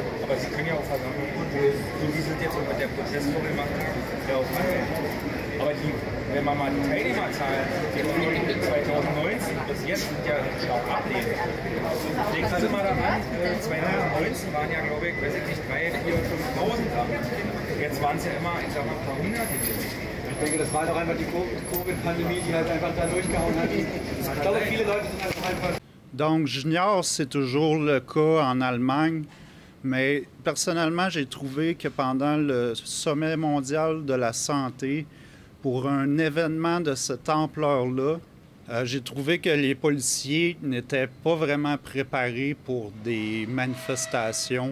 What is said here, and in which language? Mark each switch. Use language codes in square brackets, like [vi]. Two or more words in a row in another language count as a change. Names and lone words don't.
[de] Aber Sie können ja auch versammeln. Und so wie Sie es jetzt mit der Protestformel machen, ja auch aber wenn man mal die Teilnehmerzahlen jetzt 2019 bis jetzt sind ja stark abnehmen. Denken Sie mal daran, 2019 waren ja, glaube ich, weiß ich nicht, 3.000, 4.000, 5.000 da. Jetzt waren es ja immer, ich sag mal, ein paar hundert. Ich denke, das war doch einfach die Covid-Pandemie, die halt einfach da durchgehauen hat. Ich glaube, viele Leute sind einfach... [fr] Donc, j'ignore si c'est toujours le cas en Allemagne, mais personnellement, j'ai trouvé que pendant le sommet mondial de la santé, pour un événement de cette ampleur-là, j'ai trouvé que les policiers n'étaient pas vraiment préparés pour des manifestations.